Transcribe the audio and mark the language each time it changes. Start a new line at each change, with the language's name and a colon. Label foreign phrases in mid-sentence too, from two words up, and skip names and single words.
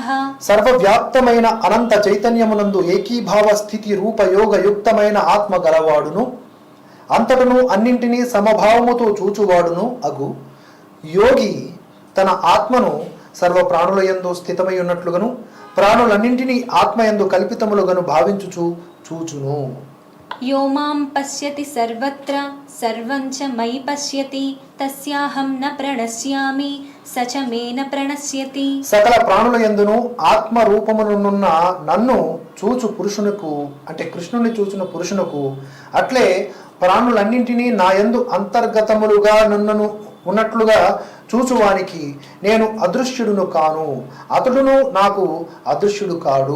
Telugu: సర్వవ్యాప్తమైన అనంత చైతన్యమునందు ఏకీభావ స్థితి రూపయోగయుక్తమైన ఆత్మ గలవాడును, అంతటను అన్నింటినీ సమభావముతో చూచువాడును అగు యోగి తన ఆత్మను సర్వ ప్రాణుల యందు స్థితమై ఉన్నట్లుగాను ప్రాణులన్నింటినీ ఆత్మయందు కల్పితములుగాను భావించుచు చూచును.
Sanskrit: యో మాం పశ్యతి సర్వత్ర సర్వం చ మయి పశ్యతి తస్యాహం న ప్రణశ్యామి స చ మే న ప్రణశ్యతి.
Telugu: సకల ప్రాణుల యందును ఆత్మ రూపమునున్న నన్ను చూచు పురుషునకు కృష్ణుని చూచిన పురుషునకు అట్లే ప్రాణులన్నింటినీ నా యందు అంతర్గతములుగా నన్ను ఉన్నట్లుగా చూచువానికి నేను అదృశ్యుడును కాను, అతడును నాకు అదృశ్యుడు కాడు.